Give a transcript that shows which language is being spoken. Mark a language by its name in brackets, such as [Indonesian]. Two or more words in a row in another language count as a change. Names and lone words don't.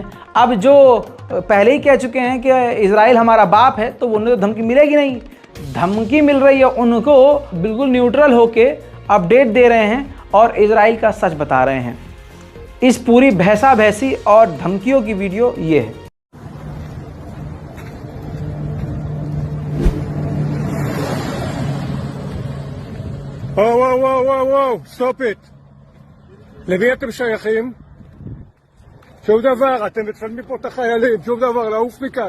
[Hindi] अब जो पहले ही कह चुके हैं कि इजराइल हमारा बाप है, तो उन्हें तो धमकी मिलेगी नहीं। धमकी मिल रही है उनको, बिल्कुल न्यूट्रल होके अपडेट दे रहे हैं और इजराइल का सच बता रहे हैं। इस पूरी भैंसा भैंसी और धमकियों की वीडियो ये है। [English] Wow, stop it. [Hebrew] למי אתם שייכים? שום דבר, אתם מצלמים פה את החיילים, שום דבר, לעוף מכאן.